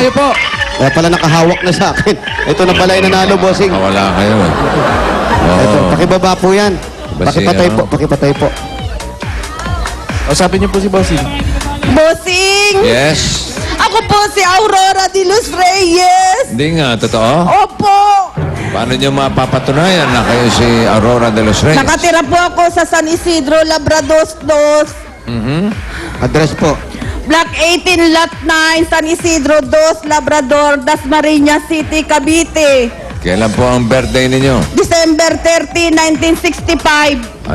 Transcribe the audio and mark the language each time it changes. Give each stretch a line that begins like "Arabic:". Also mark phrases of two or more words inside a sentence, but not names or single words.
Filipino: Kayo po. Kaya pala nakahawak na sa akin. Ito na pala yung nanalo, bossing. Wala kayo. Ito, Oo. pakibaba po yan. Basi, Pakipatay ano? po, pakipatay po. Usapin niyo po si Bossing. Bossing! Yes. Ako po si Aurora de los Reyes. Hindi nga, totoo. Opo. Paano nyo mapapatunayan na kayo si Aurora de los Reyes? Nakatira po ako sa San Isidro, Labrados 2. Address po. Block 18, Lot 9, San Isidro 2, Labrador, Dasmariñas City, Cavite. Kailan po ang birthday ninyo? December 30, 1965.